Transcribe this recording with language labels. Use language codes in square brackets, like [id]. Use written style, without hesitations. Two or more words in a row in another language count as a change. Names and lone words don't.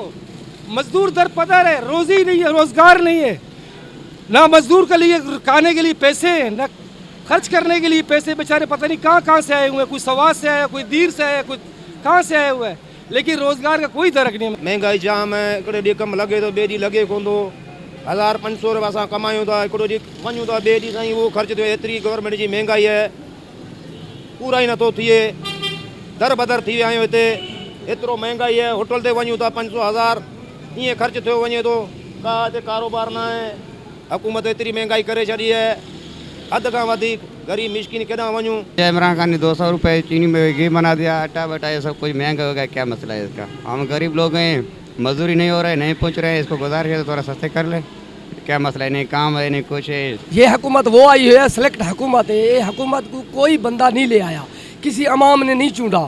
[ur] مزدور در پدر ہے، روزی نہیں ہے، روزگار نہیں ہے، نہ مزدور کے لیے کھانے کے لیے پیسے ہیں، نہ خرچ کرنے کے لیے پیسے हैं, ना खर्च करने के लिए पैसे। بے چارے پتا نہیں کہاں سے آئے ہوئے ہیں، کوئی سواد سے آیا، کوئی دیر سے آیا، کوئی کہاں سے آیا ہوا ہے، لیکن روزگار کا کوئی درک نہیں ہے. مہنگائی جام ہے, [sd] हिकिड़े ॾींहुं कमु लॻे थो, ॿिए ॾींहुं लॻे कोन थो। 1500 रुपया असां कमायूं था, हिकिड़ो ॾींहुं वञूं था, ॿिए ॾींहुं साईं उहो ख़र्च थियो। एतिरी गवर्नमेंट जी महंगाई है, पूरा ई नथो थिए। दर बदर थी विया आहियूं हिते, एतिरो महंगाई है। होटल ते वञूं था 500-1000 ईअं ख़र्च थियो वञे थो। का हिते कारोबार न आहे, हुकूमत एतिरी महंगाई करे छॾी है। अध खां वधीक गरीब मिस्किन केॾां वञूं। [ur] عمران خان نے 200 روپے چینی میں گھی بنا دیا، آٹا باٹا یہ سب کچھ مہنگا ہو گیا. کیا مسئلہ ہے اس کا? ہم غریب لوگ ہیں، مزدوری نہیں ہو رہا ہے، نہیں پہنچ رہے ہیں۔ اس کو گزارش ہے تو تھوڑا سستے کر لے. کیا مسئلہ ہے؟ نہیں کام ہے، نہیں کچھ ہے. یہ حکومت وہ آئی ہے، سلیکٹ حکومت ہے۔ یہ حکومت کو کوئی بندہ نہیں لے آیا، کسی عوام نے نہیں چنا.